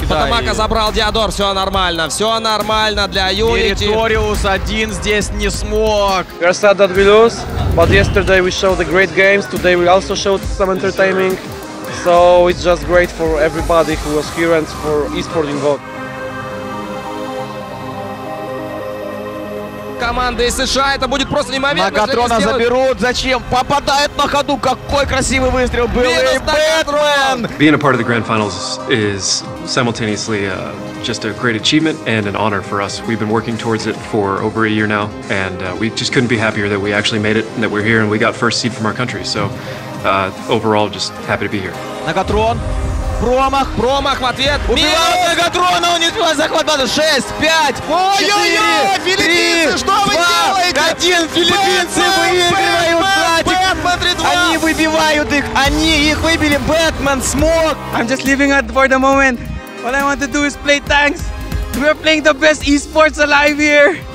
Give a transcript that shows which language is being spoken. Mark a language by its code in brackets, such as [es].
[ru] Потамака забрал Диадор, все нормально для Unity. Мериториус один здесь не смог. [en] We are sad that we lose, but yesterday we showed the great games. Today we also showed some entertaining. So it's just great for everybody who was here and for eSport involved. [ru] Команда из США, это будет просто неимоверно. Нагатрона заберут, зачем? Попадает на ходу, какой красивый выстрел был. Бэтмен! [en] Being a part of the grand finals is simultaneously just a great achievement and an honor for us. We've been working towards it for over a year now, and we just couldn't be happier that we actually made it and that we're here and we got first seed from our country. So overall, just happy to be here. [ru] Нагатрон. Промах в ответ. Убивает Нагатрона, он не успевает захватывать. 6, 5, 4, 3, 2, 1. Филиппинцы выигрывают. Они выбивают их. Они их выбили. Бэтмен смог. [en] I'm just living it for the moment. All I want to do is play tanks. We are playing the best esports alive here.